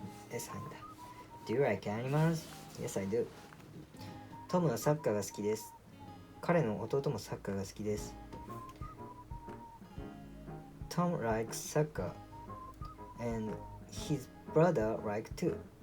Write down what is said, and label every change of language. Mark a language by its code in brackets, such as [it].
[en] Yes, I do. Do you like animals? Yes, I do. [ja] トムはサッカーが好きです。彼の弟もサッカーが好きです。 [en] Tom likes soccer and his brother likes too.